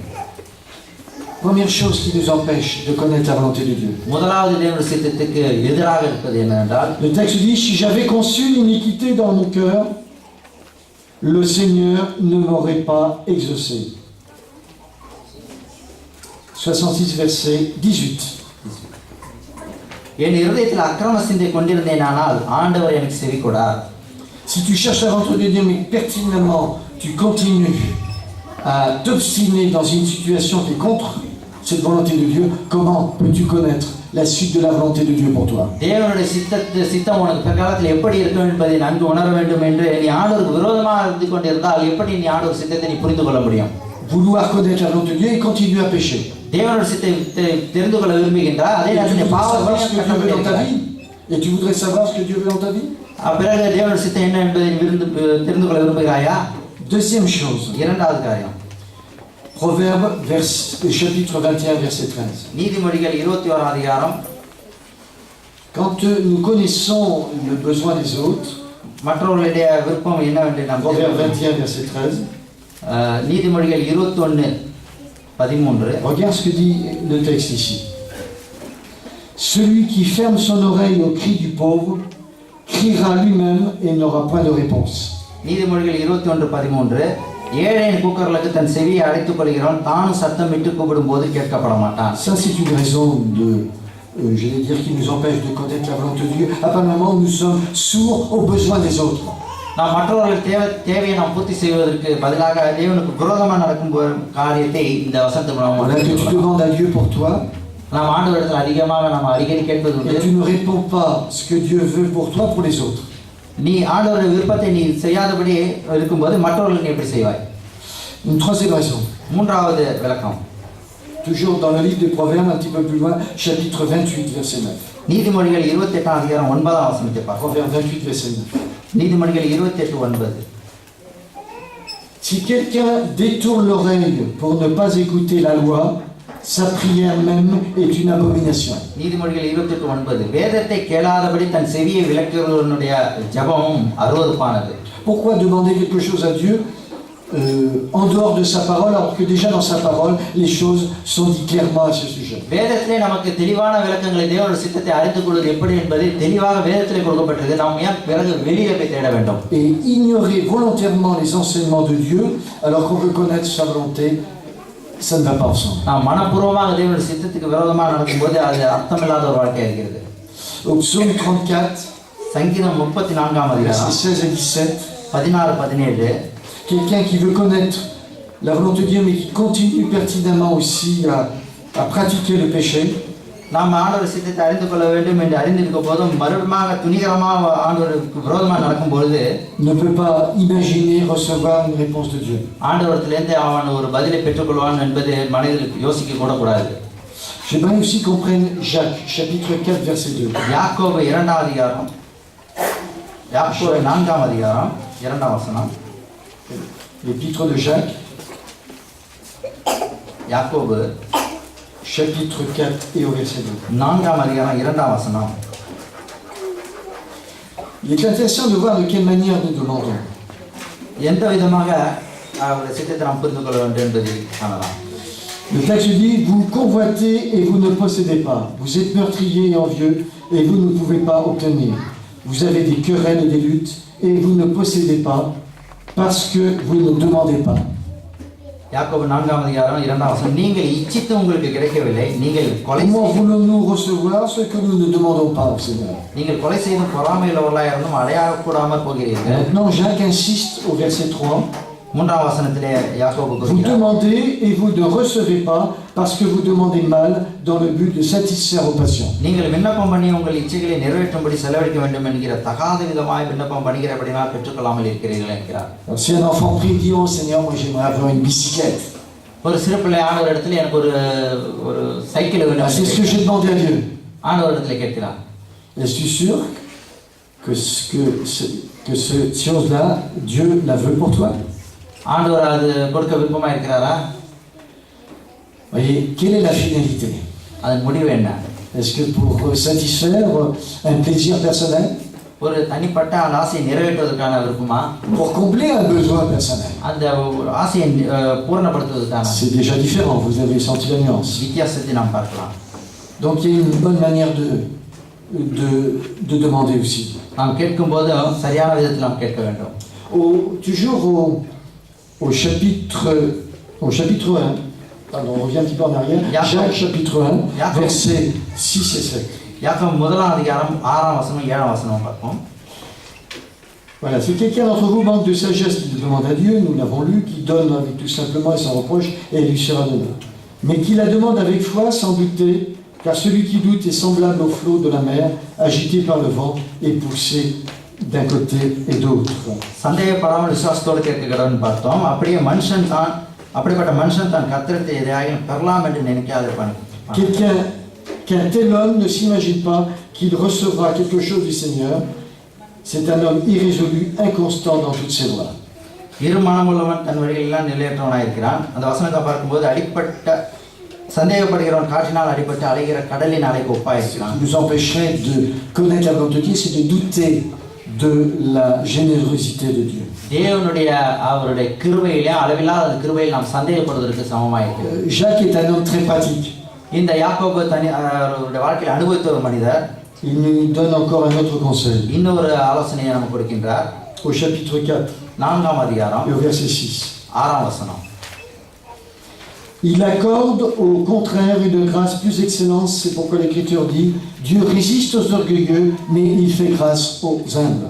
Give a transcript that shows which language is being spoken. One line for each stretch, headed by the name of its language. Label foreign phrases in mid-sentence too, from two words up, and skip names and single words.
French: Première chose qui nous empêche de connaître la volonté de Dieu.
Tamil: முதலாவது தேவனுடைய சித்தத்துக்கு எதிராக இருப்பது என்னவென்றால்,
French: Le texte dit, si j'avais conçu l'iniquité dans mon cœur, le Seigneur ne m'aurait pas exaucé. 66 verset 18.
Tamil: என் இருதயத்தில் அக்கிரம சிந்தை கொண்டிருந்தேனானால் ஆண்டவர் எனக்கு செவி கொடார்.
French: Si tu cherches la volonté de Dieu, mais pertinemment tu continues à t'obstiner dans une situation qui est contre cette volonté de Dieu, comment peux-tu connaître la suite de la volonté de Dieu pour toi?
Tamil: தேவனுடைய சித்தம் உனக்கு பிற்காலத்தில் எப்படி இருக்கும் என்பதை நன்கு உணர வேண்டும் என்று நீ ஆண்டவருக்கு விரோதமாக இருந்து கொண்டிருந்தால் எப்படி நீ ஆண்டவர் சித்தத்தை நீ புரிந்து கொள்ள முடியும்?
French: vouloir connaître la volonté de Dieu et continuer à pécher.
Tamil: தேவனுடைய சித்தத்தை தெரிந்து கொள்ள விரும்புகின்றார், அதே
French: Et tu
Tamil: நேரத்தில்
French: voudrais savoir ce que Dieu veut dans ta
Tamil: பாவம்.
French: vie. Et tu voudrais savoir ce que Dieu veut dans ta vie.
Tamil: பிறகு தேவனுடைய சித்தம் என்ன என்பதை தெரிந்து கொள்ள விரும்புகிறாயா?
French: Deuxième chose.
Tamil: இரண்டாவது காரியம்,
French: Proverbe, chapitre 21, verset 13.
Tamil: நீதிமொழிகள் 21 அதிகாரம்.
French: Quand nous connaissons le besoin des autres,
Tamil: மற்றவர்களுடைய விருப்பம் என்னவென்று நாம்
French: Proverbe 21, verset 13,
Tamil: நீதிமொழிகள் 21:13.
French: regarde ce que dit le texte ici. Celui qui ferme son oreille au cri du pauvre criera lui-même et n'aura point de réponse.
Tamil: நீதிமொழிகள் 21:13. ஏழையின் கூக்குரலுக்கு தன் செவியை அடைத்துக் கொள்கிறவன் தானும் சத்தமிட்டு கூப்பிடும் போது கேட்கப்பட மாட்டான்.
French: Ça, c'est une raison de, je vais dire, qui nous empêche de connaître la volonté de Dieu. À partir du moment où nous sommes sourds aux besoins des autres.
Tamil: நாம் மற்றவர்கள் தேவையை நாம் பூர்த்தி செய்வதற்கு பதிலாக தேவனுக்கு விரோதமாக நடக்கும் காரியத்தை இந்த வசனத்தின்
French: Voilà que tu
Tamil: மூலமாக
French: demandes à Dieu pour toi,
Tamil: நாம் ஆண்டவரிடத்தில் அதிகமாக நாம் அடிக்கடி கேட்பது
French: et
Tamil: உண்டு.
French: tu ne réponds pas ce que Dieu veut pour toi pour les autres.
Tamil: நீ ஆண்டவருடைய விருப்பத்தை நீ செய்யாதபடி இருக்கும்போது மற்றவர்கள் நீ எப்படி செய்வாய்?
French: Une troisième raison.
Tamil: மூன்றாவது விளக்கம்,
French: Toujours dans le livre des Proverbes, un petit peu plus loin, chapitre 28, verset 9.
Tamil: நீதிமொழிகள் 28 அதிகாரம் 9 வசனத்தை பார்ப்போம்.
French: Proverbe 28, verset 9.
Tamil: நீதிமொழிகள் 28:9.
French: Si quelqu'un détourne l'oreille pour ne pas écouter la loi, sa prière même est une abomination.
Tamil: நீதிமொழிகள் 28:9. வேதத்தை கேளாதபடி தன் செவியை விலக்குகிறவனுடைய ஜெபமும் அருவருப்பானது.
French: Pourquoi demander quelque chose à Dieu en dehors de sa parole, alors que déjà dans sa parole, les choses sont dites clairement à ce sujet.
Tamil: வேதத்திலே நமக்கு தெளிவான விளக்கங்களை தேவனுடைய சித்தத்தை அறிந்து கொள்வது எப்படி என்பது தெளிவாக வேதத்திலே கொடுக்கப்பட்டது. நாம் ஏன் பிறகு வெளியே போய் தேட வேண்டும்?
French: Et ignorer volontairement les enseignements de Dieu, alors qu'on veut connaître sa volonté, ça ne va pas ensemble.
Tamil: நாம் மனப்பூர்வமாக தேவனுடைய சித்தத்துக்கு விரோதமாக நடக்கும்போது அது அர்த்தமில்லாத ஒரு வாழ்க்கையாக இருக்கிறது.
French: Au psaume 34,
Tamil: சங்கீதம் 34 அதிகாரம்
French: versets 16 et 17, 16-17. quelqu'un qui veut connaître la volonté de Dieu, mais qui continue pertinemment aussi à pratiquer le péché,
Tamil: நாம் ஆண்டவர் சித்தத்தை அறிந்து கொள்ள வேண்டும் என்று அறிந்திருக்க போதும் மறுபடியும் துணிகரமாக ஆண்டவருக்கு விரோதமாக நடக்கும் பொழுது
French: ne peut pas imaginer recevoir une réponse de Dieu.
Tamil: ஆண்டவரத்திலிருந்து அவன் ஒரு பதிலை பெற்றுக்கொள்வான் என்பது மனிதனுக்கு யோசிக்க கூட கூடாது.
French: J'aimerais aussi qu'on prenne Jacques, chapitre 4, verset 2.
Tamil: யாக்கோபு 2 அதிகாரம், யாக்கோபு 4 அதிகாரம் 2 வசனம்.
French: L'épître de Jacques,
Tamil: யாக்கோபு
French: chapitre 4 et au verset 2.
Tamil: 4 அதிகாரம் 2 வசனம்.
French: Il est intéressant de voir de quelle manière nous demandons.
Tamil: எந்த விதமாக அவருடைய சித்தத்தை நாம் புரிந்து கொள்ள வேண்டும் என்பதை காணலாம்.
French: Le texte dit, vous convoitez et vous ne possédez pas. Vous êtes meurtriers et envieux et vous ne pouvez pas obtenir. Vous avez des querelles et des luttes et vous ne possédez pas parce que vous ne demandez pas.
Tamil: யாக்கோபு 4 அதிகாரம் 2 வசனம். நீங்கள் இச்சித்து உங்களுக்கு கிடைக்கவில்லை, நீங்கள் கொலை
French: Comment voulons-nous recevoir ce que nous ne demandons pas au Seigneur?
Tamil: நீங்கள் கொலை செய்தும் பொறாமையுள்ளவர்களாக இருந்தும் அடையாக கூடாமல் போகிறீர்கள்.
French: Maintenant, Jacques insiste au verset 3.
Tamil: 3 வசனத்திலே யாக்கோபு
French: Vous
Tamil: கூறுகிறார்,
French: demandez et vous ne recevez pas parce que vous demandez mal dans le but de satisfaire vos passions.
Tamil: நீங்கள் விண்ணப்பம் பண்ணி உங்கள் இச்சைகளை நிறைவேற்றும்படி செலவழிக்க வேண்டும் என்கிற தகாத விதமாய் விண்ணப்பம் பண்ணுகிறபடினால் பெற்றுக்கொள்ளாமல் இருக்கிறீர்கள் என்கிறார்.
French: Alors, si un enfant prie et dit, oh Seigneur, moi j'aimerais avoir une bicyclette.
Tamil: ஒரு சிறு பிள்ளை ஆண்டவர் இடத்துல எனக்கு ஒரு சைக்கிள் Ah, வேணும்
French: c'est ce que j'ai demandé à Dieu.
Tamil: ஆண்டவர் இடத்துல கேட்கிறார்.
French: Es-tu sûr que cette chose-là, Dieu la veut pour toi?
Tamil: ஆண்டவர் அது கொடுக்க விருப்பமா இருக்கிறாரா?
French: Voyez, quelle est la finalité?
Tamil: அதன் முடிவு என்ன?
French: Est-ce que pour satisfaire un plaisir personnel?
Tamil: ஒரு தனிப்பட்ட அந்த ஆசையை நிறைவேற்றுவதற்கான விருப்பமா?
French: Pour combler un besoin personnel?
Tamil: அந்த ஆசையை பூரணப்படுத்துவதற்கான?
French: C'est déjà différent, vous avez senti la nuance.
Tamil: வித்தியாசத்தை நாம் பார்க்கலாம்.
French: Donc il y a une bonne manière de demander aussi.
Tamil: நாம் கேட்கும்போது சரியான விதத்தில் நாம் கேட்க வேண்டும்.
French: Toujours au chapitre 1, pardon, on revient un petit peu en arrière, Jacques chapitre 1, versets 6 et 7.
Tamil: யாக்கோபு 1 அதிகாரம் 6 வசனம் 7 வசனம் பார்ப்போம்.
French: Voilà, si quelqu'un d'entre vous manque de sagesse, qu'il demande à Dieu, nous l'avons lu, qui donne avec tout simplement et sans reproche, et elle lui sera donnée. Mais qui la demande avec foi, sans douter, car celui qui doute est semblable au flot de la mer, agité par le vent et poussé d'un côté et d'autre.
Tamil: சந்தேகப்படாமல் விசுவாசத்தோடு கேட்க கடவுள்னு பார்த்தோம். அப்படியே மனுஷன் தான் அப்படிப்பட்ட மனுஷன் தன் கர்த்தரிடத்தில் எதையாகிலும் பெறலாம் என்று நினைக்காதிருப்பான்.
French: Qu'un tel homme ne s'imagine pas qu'il recevra quelque chose du Seigneur. C'est un homme irrésolu, inconstant dans toutes ses voies.
Tamil: இரு மனமுள்ளவன் தன் வழிகளெல்லாம் நிலையற்றவனாக இருக்கிறான். அந்த வசனத்தை பார்க்கும்போது அடிப்பட்ட சந்தேகப்படுகிறவன் காற்றினால் அடிபட்டு அலைகிற கடலின் அலைக்கு ஒப்பாயிருக்கிறான்.
French: Ce qui nous empêcherait de connaître la volonté de Dieu, c'est de douter de la générosité de Dieu.
Tamil: தேவனுடைய அவருடைய கிருபையிலே அளவில்லாத கிருபையில் நாம் சந்தேகப்படுவதற்கு சமமாயிருக்கிறது.
French: Jacques est un homme très pratique.
Tamil: இந்த யாக்கோபு அவருடைய வாழ்க்கையில் அனுபவித்த ஒரு மனிதர்.
French: Il nous donne encore un autre conseil.
Tamil: இன்னொரு ஆலோசனையை நமக்கு கொடுக்கின்றார்.
French: Au chapitre 4,
Tamil: 4ஆம் அதிகாரம்
French: et au verset 6.
Tamil: 6ஆம் வசனம்.
French: Il accorde au contraire une grâce plus excellente, c'est pourquoi l'Écriture dit Dieu résiste aux orgueilleux, mais il fait grâce aux humbles.